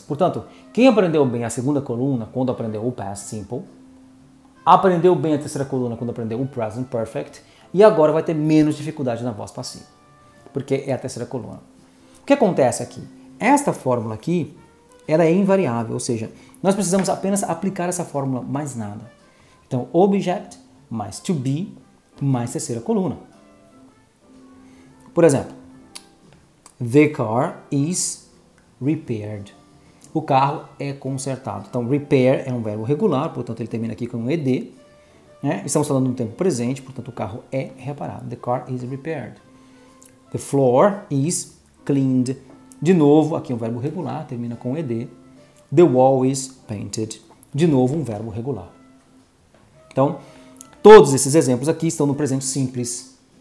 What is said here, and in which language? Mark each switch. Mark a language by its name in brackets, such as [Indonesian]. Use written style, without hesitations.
[Portuguese] Portanto, quem aprendeu bem a segunda coluna quando aprendeu o past simple, aprendeu bem a terceira coluna quando aprendeu o present perfect, e agora vai ter menos dificuldade na voz passiva, porque é a terceira coluna. O que acontece aqui? Esta fórmula aqui, ela é invariável, ou seja, nós precisamos apenas aplicar essa fórmula, mais nada. Então, object mais to be mais terceira coluna. Por exemplo, [English] the car is repaired. [Portuguese] O carro é consertado. Então, repair é um verbo regular, portanto, ele termina aqui com um ed. Né? Estamos falando no tempo presente, portanto, o carro é reparado. [English] The car is repaired. The floor is cleaned. [Portuguese] De novo, aqui é um verbo regular, termina com ed. [English] The wall is painted. [Portuguese] De novo, um verbo regular. Então, todos esses exemplos aqui estão no presente simples.